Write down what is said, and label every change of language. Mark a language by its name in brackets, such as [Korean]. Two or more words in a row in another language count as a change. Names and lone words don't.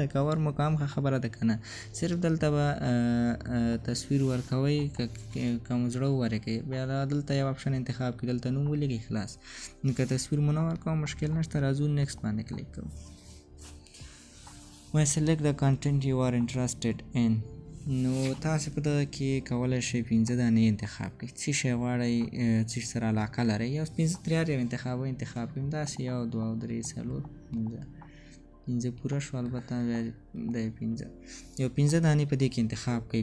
[Pashto] کور مو که هم ښه خبره ده که نه، صرف دلته به تصویر ورکوئ که مو زړه وورکوي. بیا دلته یو اپشن انتخاب کړي، دلته نوم ولیکئ، خلاص. که تصویر مو نه ورکوم مشکل نشته. راځو نیکسټ باندې کلیک کوو. [English] وای select the content you are interested in. [Pashto] نو تاسې په دغه کې کولی شئ 5 دانې انتخاب کړئ، څه شی غواړئ، څه شي سره علاقه لرئ. یو 5 ترې هر یو انتخاب کړئ، داسې 1 2 3 4 5 پوره شو. البته د 5 یو 5 دانې په دې کې انتخاب کړئ.